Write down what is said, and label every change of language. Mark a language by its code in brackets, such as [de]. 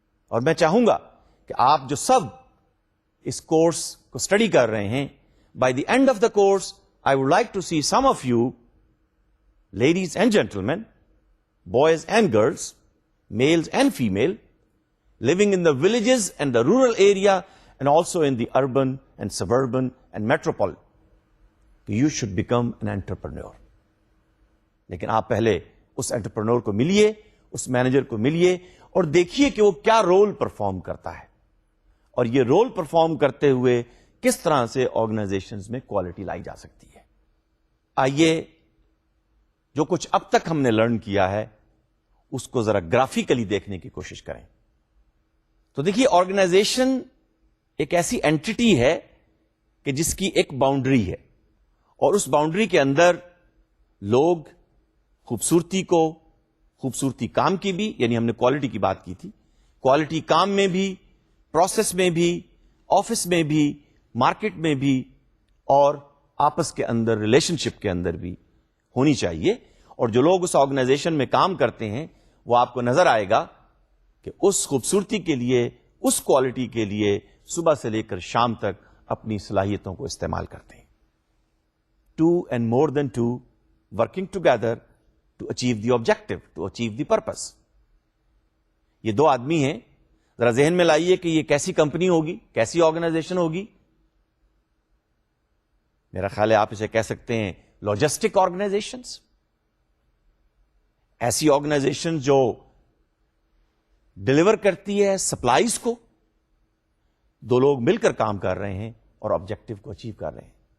[ur] اور میں چاہوں گا کہ آپ جو سب اس کورس کو اسٹڈی کر رہے ہیں, [en] By the end of the course I would like to see some of you, ladies and gentlemen, boys and girls, males and female, living in the villages and the rural area and also in the urban and suburban and metropolitan. You should become an entrepreneur. [ur] لیکن آپ پہلے اس entrepreneur کو ملیے, اس manager کو ملیے اور دیکھیے کہ وہ کیا رول پرفارم کرتا ہے, اور یہ رول پرفارم کرتے ہوئے کس طرح سے آرگنائزیشنز میں کوالٹی لائی جا سکتی ہے. آئیے جو کچھ اب تک ہم نے لرن کیا ہے اس کو ذرا گرافیکلی دیکھنے کی کوشش کریں. تو دیکھیے, آرگنائزیشن ایک ایسی اینٹی ہے کہ جس کی ایک باؤنڈری ہے, اور اس باؤنڈری کے اندر لوگ خوبصورتی کو, خوبصورتی کام کی بھی, یعنی ہم نے کوالٹی کی بات کی تھی, کوالٹی کام میں بھی, پروسیس میں بھی, آفس میں بھی, مارکیٹ میں بھی, اور آپس کے اندر ریلیشن شپ کے اندر بھی ہونی چاہیے. اور جو لوگ اس آرگنائزیشن میں کام کرتے ہیں وہ آپ کو نظر آئے گا کہ اس خوبصورتی کے لیے, اس کوالٹی کے لیے صبح سے لے کر شام تک اپنی صلاحیتوں کو استعمال کرتے ہیں. [en] 2 and more than 2 working together to achieve the objective, to achieve the purpose. [ur] یہ دو آدمی ہیں, ذرا ذہن میں لائیے کہ یہ کیسی کمپنی ہوگی, کیسی آرگنائزیشن ہوگی. میرا خیال ہے آپ اسے کہہ سکتے ہیں لاجسٹک آرگنائزیشنز. ایسی آرگنائزیشن جو ڈلیور کرتی ہے سپلائیز کو, دو لوگ مل کر کام کر رہے ہیں اور آبجیکٹو کو اچیو کر رہے ہیں.